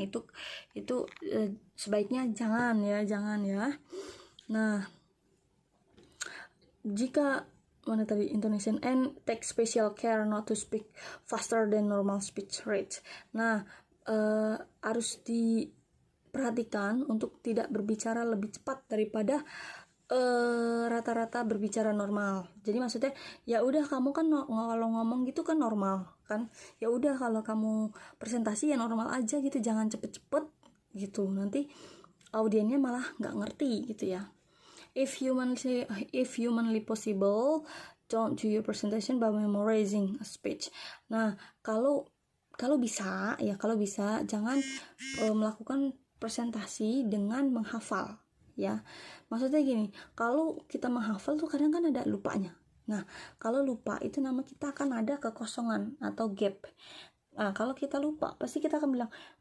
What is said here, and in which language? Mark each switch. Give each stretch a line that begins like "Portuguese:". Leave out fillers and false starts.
Indonesian: Nah, itu sebaiknya jangan ya. Nah, jika
English: intonation, and take special care not to speak faster than normal speech rate.
Indonesian: Nah, harus diperhatikan untuk tidak berbicara lebih cepat daripada rata-rata berbicara normal. Jadi maksudnya ya udah, kamu kan kalau ngomong gitu kan normal kan, ya udah kalau kamu presentasi ya normal aja gitu, jangan cepet-cepet gitu, nanti audiennya malah nggak ngerti gitu ya.
English: If humanly possible, don't do your presentation by memorizing a speech.
Indonesian: Nah, kalau bisa jangan melakukan presentasi dengan menghafal ya. Maksudnya gini, kalau kita menghafal tuh kadang kan ada lupanya. Nah, kalau lupa itu nama kita akan ada kekosongan atau gap. Nah, kalau kita lupa pasti kita akan bilang